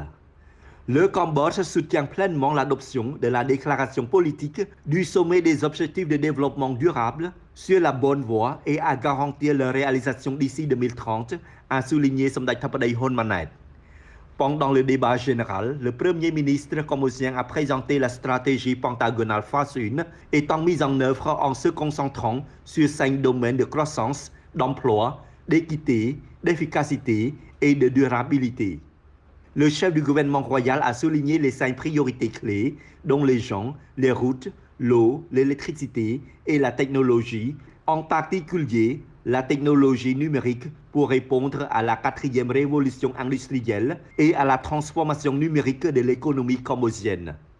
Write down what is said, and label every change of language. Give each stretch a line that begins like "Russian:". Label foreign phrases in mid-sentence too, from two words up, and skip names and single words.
French: Le Cambodge soutient pleinement l'adoption de la déclaration politique du sommet des objectifs de développement durable sur la bonne voie et à garantir leur réalisation d'ici 2030, a souligné សម្ដេចធិបតីហ៊ុនម៉ាណែត Pendant le débat général, le Premier ministre cambodgien a présenté la stratégie pentagonale phase 1 étant mise en œuvre en se concentrant sur 5 domaines de croissance, d'emploi, d'équité, d'efficacité et de durabilité. Le chef du gouvernement royal a souligné les 5 priorités clés, dont les gens, les routes, l'eau, l'électricité et la technologie, en particulier la technologie numérique pour répondre à la 4e révolution industrielle et à la transformation numérique de l'économie cambodgienne.